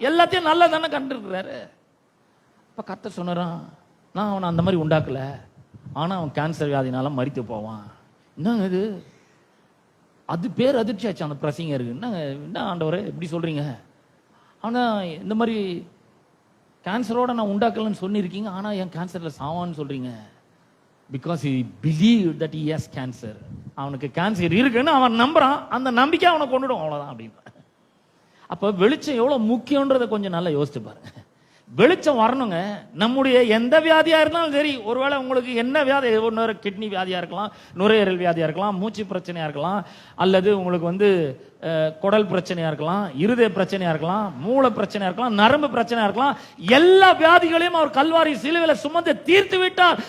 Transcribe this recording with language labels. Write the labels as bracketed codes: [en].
[ta] எல்லாத்தையும் நல்லதானே கண்டிருக்கிறாரு. இப்ப கர்த்தர் சொன்னாராம், நான் அவனை அந்த மாதிரி உண்டாக்கல, ஆனா அவன் கேன்சர் வியாதினால மரித்து போவான். என்னங்க இது? அது பேர் அதிர்ச்சி ஆச்சு அந்த பிரசங்கருக்கு. என்ன ஆண்டவரே இப்படி சொல்றீங்க? ஆனா இந்த மாதிரி கேன்சரோட நான் உண்டாக்கலன்னு சொல்லியிருக்கீங்க, ஆனா என் கேன்சர்ல சாவான்னு சொல்றீங்க. [en] Because he believed that he has cancer. [ta] அவனுக்கு கேன்சர் இருக்குன்னு அவன் நம்புறான், அந்த நம்பிக்கை அவனை கொண்டுடும், அவ்வளவுதான் அப்படின்னு. அப்ப வெளிச்சம் எவ்வளவு முக்கியன்றதை கொஞ்சம் நல்லா யோசிச்சு பாருங்க. வெளிச்சம் வரணுங்க. நம்முடைய எந்த வியாதியா இருந்தாலும் சரி, ஒருவேளை உங்களுக்கு என்ன வியாதி, கிட்னி வியாதியா இருக்கலாம், நுரையீரல் வியாதியா இருக்கலாம், மூச்சு பிரச்சனையா இருக்கலாம், அல்லது உங்களுக்கு குடல் பிரச்சனையா இருக்கலாம், இருதய பிரச்சனையா இருக்கலாம், மூளை பிரச்சனையா இருக்கலாம், நரம்பு பிரச்சனையா இருக்கலாம், எல்லா வியாதிகளையும் அவர் கல்வாரி சிலுவையில சுமந்து தீர்த்து விட்டார்.